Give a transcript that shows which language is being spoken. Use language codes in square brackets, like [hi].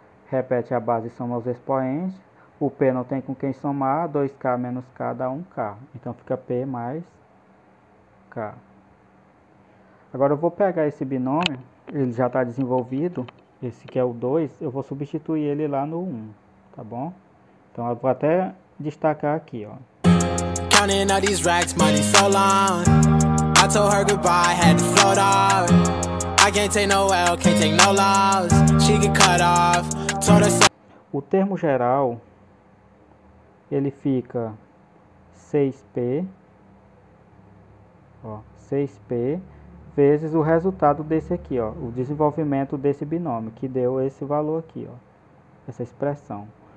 [pt] Repete a base e soma os expoentes. O p não tem com quem somar, 2k menos k dá 1k. Então fica p mais k. Agora eu vou pegar esse binômio, ele já está desenvolvido, esse que é o 2, eu vou substituir ele lá no 1, tá bom? Então eu vou até destacar aqui, ó. [en] Counting all these racks, money so long. I told her goodbye, had to float off. I can't take no L, can't take no loss. She get cut off. Told her so. [pt] O termo geral ele fica 6p, ó, 6p vezes o resultado desse aqui, ó, o desenvolvimento desse binômio, que deu esse valor aqui, ó, essa expressão.